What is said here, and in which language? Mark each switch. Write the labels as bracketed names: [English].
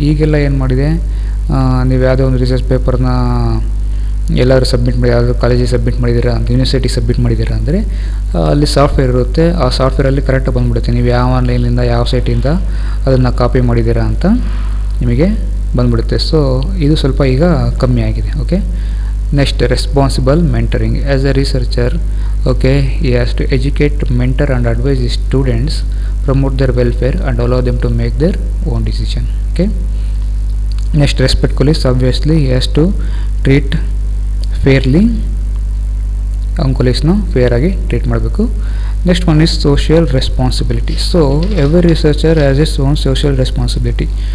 [Kannada] ಈಗೆಲ್ಲ ಏನು ಮಾಡಿದೆ, ನೀವು ಯಾವುದೋ ಒಂದು ರಿಸರ್ಚ್ ಪೇಪರ್ನ ಎಲ್ಲರೂ ಸಬ್ಮಿಟ್ ಮಾಡಿ, ಯಾವುದೋ ಕಾಲೇಜಿಗೆ ಸಬ್ಮಿಟ್ ಮಾಡಿದ್ದೀರಾ ಅಂತ, ಯೂನಿವರ್ಸಿಟಿಗೆ ಸಬ್ಮಿಟ್ ಮಾಡಿದ್ದೀರಾ ಅಂದರೆ ಅಲ್ಲಿ ಸಾಫ್ಟ್ವೇರ್ ಇರುತ್ತೆ. ಆ ಸಾಫ್ಟ್ವೇರಲ್ಲಿ ಕರೆಕ್ಟಾಗಿ ಬಂದುಬಿಡುತ್ತೆ, ನೀವು ಯಾವ ಆನ್ಲೈನಿಂದ ಯಾವ ಸೈಟಿಂದ ಅದನ್ನು ಕಾಪಿ ಮಾಡಿದ್ದೀರಾ ಅಂತ ನಿಮಗೆ ಬಂದುಬಿಡುತ್ತೆ. ಸೊ ಇದು ಸ್ವಲ್ಪ ಈಗ ಕಮ್ಮಿ ಆಗಿದೆ. Okay, next responsible mentoring. [English] As a researcher, okay, he has to educate, mentor and advise his students, promote their welfare and allow them to make their own decision. Okay, next respect colleagues. Obviously he has to treat fairly, colleagues [Kannada] fair ಆಗಿ treat ಮಾಡಬೇಕು. [English] Next one is social responsibility. So every researcher has its own social responsibility.